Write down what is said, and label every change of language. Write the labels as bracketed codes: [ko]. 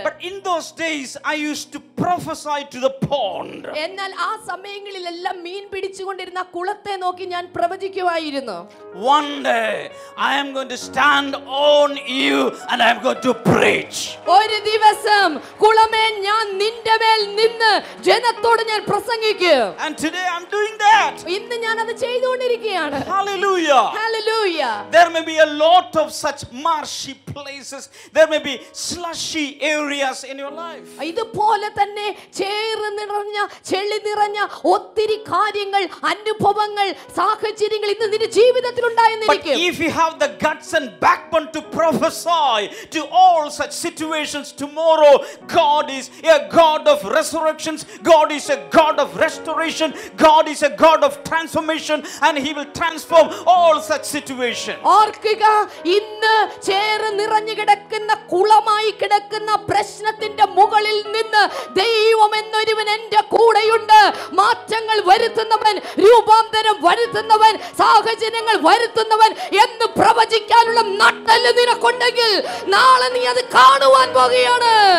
[en] But in those days I used to prophesy to the pond. [ml] എന്നാൽ ആ സമയങ്ങളിലെല്ലാം മീൻ പിടിച്ചുകൊണ്ടിരുന്ന കുളത്തെ നോക്കി ഞാൻ പ്രവചിക്കുമായിരുന്നു. [en] One day I am going to stand on you and I am going to preach. [ml] ഒരു ദിവസം കുളമേ ഞാൻ നിന്റെ മേൽ നിന്ന് ജനത്തോട് ഞാൻ പ്രസംഗിക്കും. [en] And today I am doing that. [ml] ഇന്ന് ഞാൻ അത് ചെയ്തുകൊണ്ടിരിക്കുകയാണ്. [en] Hallelujah. Hallelujah. There may be a lot of such marshy places. There may be slushy areas in your life. [ml] ഇതുപോലെ തന്നെ ചേറ് നിറഞ്ഞ ചെളി നിറഞ്ഞ ഒത്തിരി കാര്യങ്ങൾ, അനുഭവങ്ങൾ, സാഹചര്യങ്ങൾ ഇന്ന് നിന്റെ ജീവിതത്തിൽ [en] But [ml] ഉണ്ടായെന്നിരിക്കും. [en] if you have the guts and backbone to prophesy to all such situations tomorrow, God is a God of resurrections. God is a God of restoration. God is a God of transformation, and He will transform all such situations. [ml] ഓർക്കുക, ഇന്ന് ചേറ് നിറഞ്ഞു കിടക്കുന്ന കുളമായി കിടക്കുന്ന പ്രശ്നത്തിന്റെ മുകളിൽ നിന്ന് ദൈവം എന്നൊരുവൻ എന്റെ കൂടെയുണ്ട്. മാറ്റങ്ങൾ വരുത്തുന്നവൻ, രൂപാന്തരം വരുത്തുന്നവൻ, സാഹചര്യങ്ങൾ വരുത്തുന്നവൻ എന്ന് പ്രവചിക്കാനുള്ള നട്ടെല്ല് നിനക്കുണ്ടെങ്കിൽ നാളെ നീ അത് കാണുവാൻ പോകുകയാണ്.